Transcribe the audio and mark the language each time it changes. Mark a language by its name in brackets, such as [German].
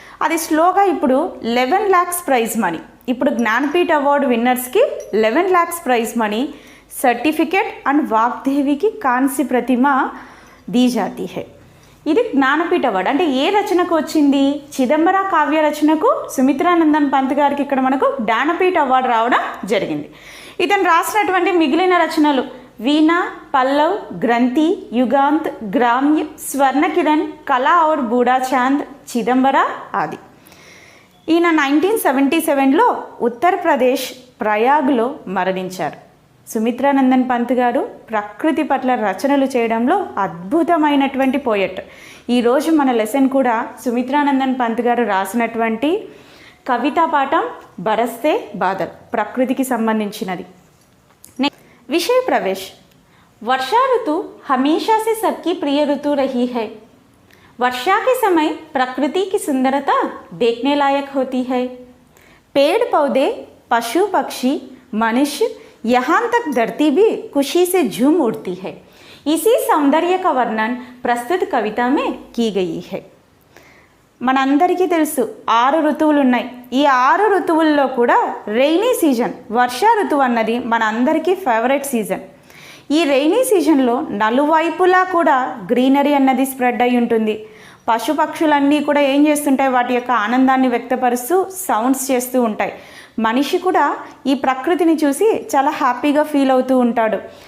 [Telugu] అది స్లోగా ఇప్పుడు 11 lakhs ప్రైజ్ మనీ. ఇప్పుడు Jnanpith award విన్నర్స్కి 11 lakhs prize money, certificate and వాగ్దేవికి కాంస్య ప్రతిమ [Hindi] दी जाती है. [Telugu] ఇది జ్ఞానపీఠ అవార్డు. అంటే ఏ రచనకు వచ్చింది? చిదంబరా కావ్య రచనకు సుమిత్రానందన్ పంత్ గారికి ఇక్కడ మనకు జ్ఞానపీఠ అవార్డు రావడం జరిగింది. ఇతను రాసినటువంటి మిగిలిన రచనలు वीणा, पल्लव, ग्रंथि, युगांत, ग्राम्य, स्वर्ण किरण, कला और बूढ़ा चांद, चिदंबरा आदि. ఈయన 1977లో ఉత్తరప్రదేశ్ ప్రయాగ్లో మరణించారు. సుమిత్రానందన్ పంత్ గారు ప్రకృతి పట్ల రచనలు చేయడంలో అద్భుతమైనటువంటి పోయట్. ఈరోజు మన లెసన్ కూడా సుమిత్రానందన్ పంత్ గారు రాసినటువంటి కవితా పాఠం బరస్తే బాదల్, ప్రకృతికి సంబంధించినది. [Hindi] विषय प्रवेश. वर्षा ऋतु हमेशा से सबकी प्रिय ऋतु रही है. वर्षा के समय प्रकृति की सुंदरता देखने लायक होती है. पेड़ पौधे, पशु पक्षी, मनुष्य, यहाँ तक धरती भी खुशी से झूम उठती है. इसी सौंदर्य का वर्णन प्रस्तुत कविता में की गई है. [Telugu] మనందరికీ తెలుసు 6 ఋతువులు ఉన్నాయి. ఈ 6 ఋతువుల్లో కూడా రెయినీ సీజన్, వర్షా ఋతువు అన్నది మన అందరికీ ఫేవరెట్ సీజన్. ఈ రెయినీ సీజన్లో నలువైపులా కూడా గ్రీనరీ అన్నది స్ప్రెడ్ అయి ఉంటుంది. పశుపక్షులన్నీ కూడా ఏం చేస్తుంటాయి, వాటి యొక్క ఆనందాన్ని వ్యక్తపరుస్తూ సౌండ్స్ చేస్తూ ఉంటాయి. మనిషి కూడా ఈ ప్రకృతిని చూసి చాలా హ్యాపీగా ఫీల్ అవుతూ ఉంటాడు.